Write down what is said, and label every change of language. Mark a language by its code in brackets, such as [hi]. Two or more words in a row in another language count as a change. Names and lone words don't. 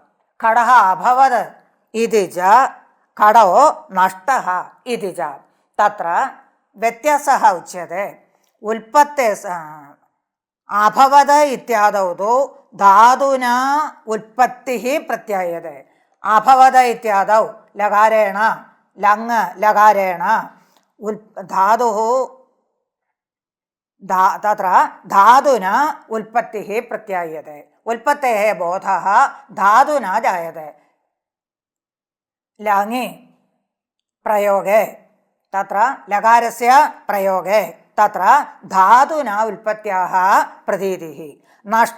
[sa] खडः अभवत् इति च खडो नष्टः इति च। तत्र व्यत्यासः उच्यते। उत्पत्ते अभवत् इत्यादौ तु धातुना उत्पत्तिः प्रत्यायते, അഭവത ഇത്യാദൗ ലകാരേണ ലങ് ലകാരേണ ധാതു തത്ര ധാതുന ഉൽപ്പത്തി പ്രത്യായത്തെ ഉൽപ്പത്തേ ബോധ ധാതുന ജായത്തെ ലങ്ങി പ്രയോഗേ തത്ര ലകാരസ്യ പ്രയോഗേ തത്ര ധാതുന ഉൽപ്പത്യാഃ പ്രതീതിഃ നഷ്ട